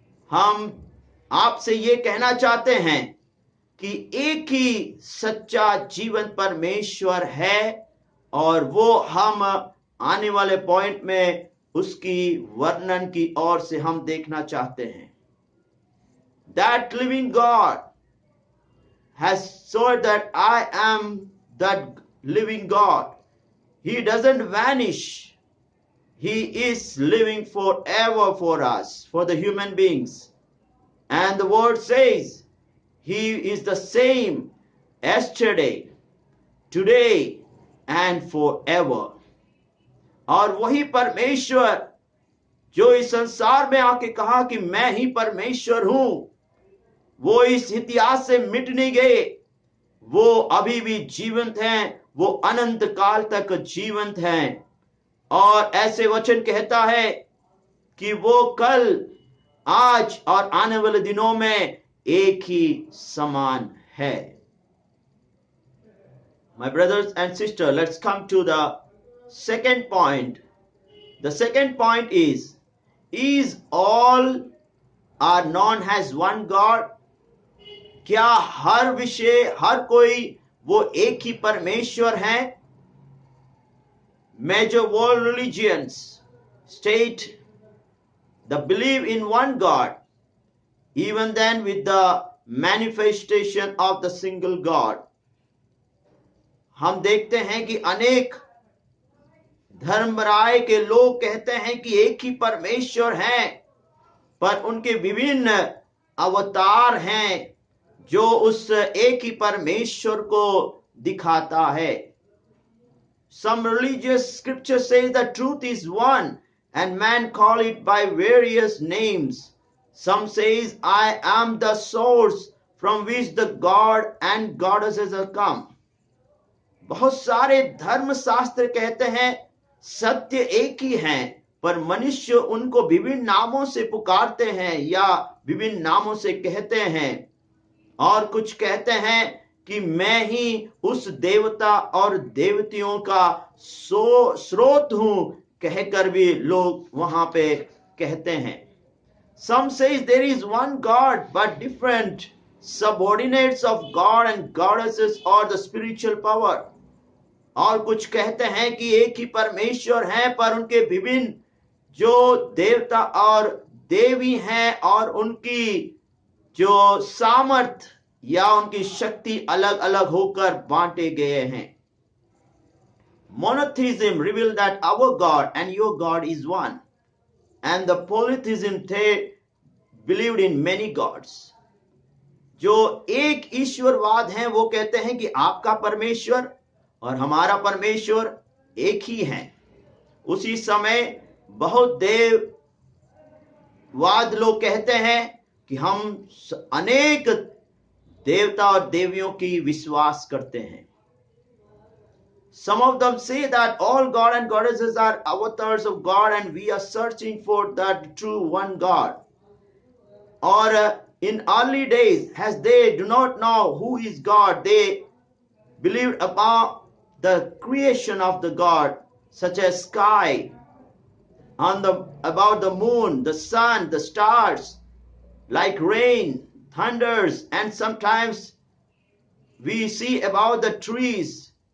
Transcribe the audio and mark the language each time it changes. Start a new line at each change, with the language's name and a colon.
Hindi: हम आपसे ये कहना चाहते हैं कि एक ही सच्चा जीवन परमेश्वर है, और वो हम आने वाले पॉइंट में उसकी वर्णन की ओर से हम देखना चाहते हैं।
English: That living God has said that I am that living God. He doesn't vanish. He is living forever for us, for the human beings. And the word says He is the same yesterday, today and forever.
Hindi: और वही परमेश्वर जो इस संसार में आके कहा कि मैं ही परमेश्वर हूं, वो इस इतिहास से मिट नहीं गए, वो अभी भी जीवंत हैं, वो अनंत काल तक जीवंत हैं। और ऐसे वचन कहता है कि वो कल, आज और आने वाले दिनों में एक ही समान है।
English: My brothers and sisters, let's come to the second point. The second point is all are known as one God?
Hindi: क्या हर विषय, हर कोई वो एक ही परमेश्वर है?
English: Major world religions state the belief in one God, even then with the manifestation of the single God.
Hindi: हम देखते हैं कि अनेक धर्मराय के लोग कहते हैं कि एक ही परमेश्वर हैं, पर उनके विभिन्न अवतार हैं जो उस एक ही परमेश्वर को दिखाता है।
English: Some religious scripture says the truth is one and man call it by various names. Some says I am the source from which the God and goddesses have come.
Hindi: बहुत सारे धर्म शास्त्र कहते हैं सत्य एक ही है, पर मनुष्य उनको विभिन्न नामों से पुकारते हैं या विभिन्न नामों से कहते हैं। और कुछ कहते हैं कि मैं ही उस देवता और देवतियों का स्रोत हूं, कहकर भी लोग वहां पे कहते हैं।
English: Some says there is one God but different subordinates of God and goddesses or the spiritual power.
Hindi: और कुछ कहते हैं कि एक ही परमेश्वर है, पर उनके विभिन्न जो देवता और देवी हैं और उनकी जो सामर्थ या उनकी शक्ति अलग अलग होकर बांटे गए हैं।
English: Monotheism reveals that our God and your God is one, and the polytheism they believed in many gods.
Hindi: जो एक ईश्वरवाद है वो कहते हैं कि आपका परमेश्वर और हमारा परमेश्वर एक ही है। उसी समय बहुत देववाद लोग कहते हैं कि हम अनेक देवता और देवियों की विश्वास करते हैं।
English: Some of them say that all God and goddesses are avatars of God and we are searching for that true one God. Or in early days, as they do not know who is God, they believed about the creation of the God, such as sky, about the moon, the sun, the stars, like rain, thunders, and sometimes we see about the trees.